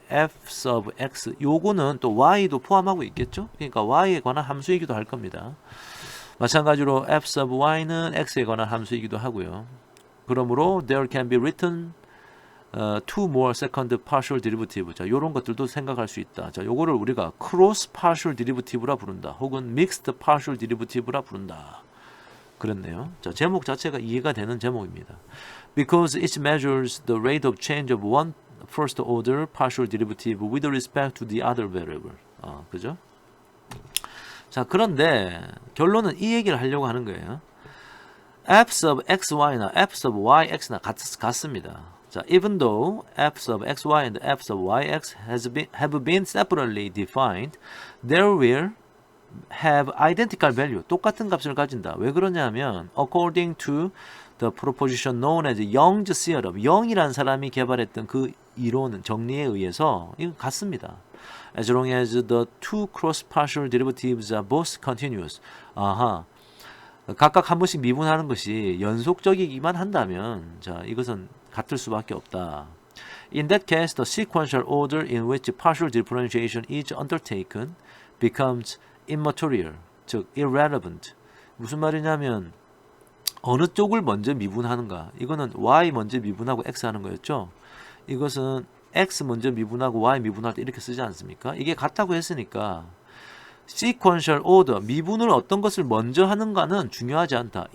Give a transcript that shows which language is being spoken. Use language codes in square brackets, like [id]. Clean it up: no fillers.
[ko] f sub x 요거는 또 y도 포함하고 있겠죠. 그러니까 y에 관한 함수이기도 할 겁니다. 마찬가지로 f sub y는 x에 관한 함수이기도 하고요. 그러므로 [en] there can be written two more second partial derivative. [ko] 자, 요런 것들도 생각할 수 있다. 자, 요거를 우리가 cross partial derivative라 부른다. 혹은 mixed partial derivative라 부른다. 그렇네요. 자, 제목 자체가 이해가 되는 제목입니다. [en] Because it measures the rate of change of one first order partial derivative with respect to the other variable. [ko] 그죠? 자, 그런데 결론은 이 얘기를 하려고 하는 거예요. f sub xy나 f sub yx나 같습니다. [en] 자, even though f sub xy and f sub yx have been separately defined, there will have identical value. [ko] 똑같은 값을 가진다. 왜 그러냐면 [en] according to the proposition known as Young's theorem. [ko] 영이라는 사람이 개발했던 그 이론은 정리에 의해서 이건 같습니다. [en] As long as the two cross partial derivatives are both continuous. [ko] 아하. 각각 한 번씩 미분하는 것이 연속적이기만 한다면 자, 이것은 같을 수밖에 없다. [en] In that case, the sequential order in which partial differentiation is undertaken becomes immaterial, 즉 irrelevant. [ko] 무슨 말이냐면 어느 쪽을 먼저 미분하는가. 이거는 y 먼저 미분하고 x 하는 거였죠. 이것은 x 먼저 미분하고 y 미분할 때 이렇게 쓰지 않습니까? 이게 같다고 했으니까 sequential order, 미분을 어떤 것을 먼저 하는가는 중요하지 않다.